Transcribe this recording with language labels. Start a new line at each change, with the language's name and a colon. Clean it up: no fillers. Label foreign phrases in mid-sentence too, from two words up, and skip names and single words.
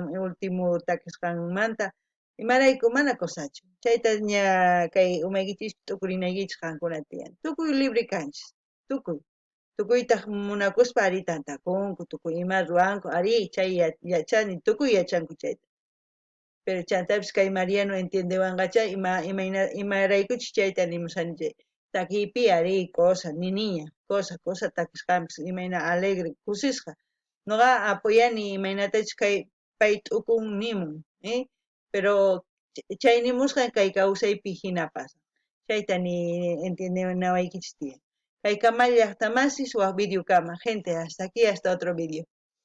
Quechua: último takisqanmanta imarayku mana kusachu chayta ña kay umaykichis t'ukurinaykichis qankuna tiyan tukuy libre kanchis tukuy tukuytaq munakuspa ari tantakunku tukuy ima ruwanku ari chay yachani tukuy yachanku chayta pero chantapish kay Mariano entiendewanqacha imaraykuchis chayta nimushani chay takipi ari cosa ni niña cosa takisqanpis imayna alegre kusisqa noqa apoyani imaynatachus kay pay t'ukun nimun pero chay nimusqa kay kawsaypi hina pasan chayta ni entiendewanawaykichis tiyan kay Kamay llaqtamasis waq videokama gente
Spanish: hasta aquí hasta otro video